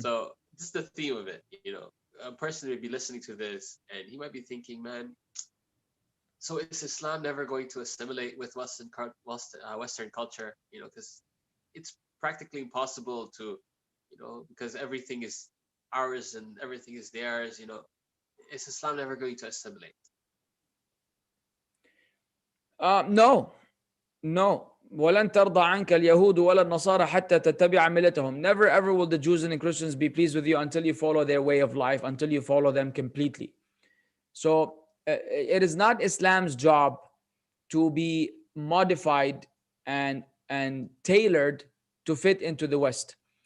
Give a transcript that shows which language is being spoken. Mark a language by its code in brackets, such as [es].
[en] So this is the theme of it. A person may be listening to this and he might be thinking, man, so is Islam never going to assimilate with Western culture? Because it's practically impossible to, because everything is ours and everything is theirs. Is Islam never going to assimilate? No, no. [ar] ولن ترضى عنك اليهود ولا النصارى حتى تتبع ملتهم. [en] Never ever will the Jews and the Christians be pleased with you until you follow their way of life, until you follow them completely. So it is not Islam's job to be modified and tailored to fit into the West.